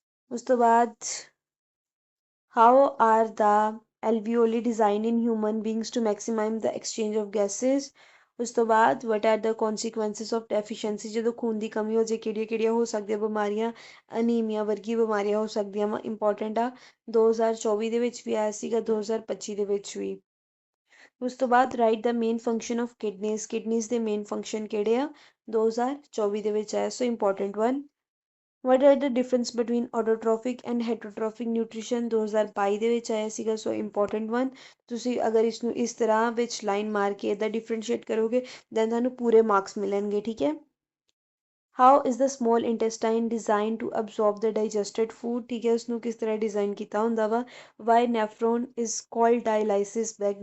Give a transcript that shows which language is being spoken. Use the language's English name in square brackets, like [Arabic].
[Punjabi] ਉਸ ਤੋਂ ਬਾਅਦ [English] how are the alveoli designed in human beings to maximize the exchange of gases? [Punjabi] ਉਸ ਤੋਂ ਬਾਅਦ [English] what are the consequences of deficiency? [Punjabi] ਜਦੋਂ ਖੂਨ ਦੀ ਕਮੀ ਹੋ ਜੇ ਕਿਹੜੀਆਂ ਕਿਹੜੀਆਂ ਹੋ ਸਕਦੀਆਂ ਬਿਮਾਰੀਆਂ? ਅਨੀਮੀਆ ਵਰਗੀ ਬਿਮਾਰੀਆਂ ਹੋ ਸਕਦੀਆਂ ਵਾ, ਇੰਪੋਰਟੈਂਟ ਆ। 2024 ਦੇ ਵਿੱਚ ਵੀ ਆਇਆ ਸੀਗਾ, 2025 ਦੇ ਵਿੱਚ ਵੀ। ਉਸ ਤੋਂ ਬਾਅਦ [English] right the main function of kidneys, [Punjabi] kidneys ਦੇ ਮੇਨ ਫੰਕਸ਼ਨ ਕਿਹੜੇ ਆ? 2024 ਦੇ ਵਿੱਚ ਆਇਆ, ਸੋ important one. [English] what are the difference between autotrophic and heterotrophic nutrition? [Punjabi] 2022 ਦੇ ਵਿੱਚ ਆਇਆ ਸੀਗਾ, ਸੋ ਇੰਪੋਰਟੈਂਟ ਵਨ। ਤੁਸੀਂ ਅਗਰ ਇਸ ਨੂੰ ਇਸ ਤਰ੍ਹਾਂ ਵਿੱਚ ਲਾਈਨ ਮਾਰ ਕੇ ਇਹਦਾ ਡਿਫਰੈਂਸ਼ੀਏਟ ਕਰੋਗੇ ਦੈਨ ਤੁਹਾਨੂੰ ਪੂਰੇ ਮਾਰਕਸ ਮਿਲਣਗੇ, ਠੀਕ ਹੈ। [English] How is the small intestine design to absorb the digested food? [Punjabi] ਠੀਕ ਹੈ, ਉਸਨੂੰ ਕਿਸ ਤਰ੍ਹਾਂ ਡਿਜ਼ਾਈਨ ਕੀਤਾ ਹੁੰਦਾ ਵਾ? [English] Why nephron is called dialysis bag?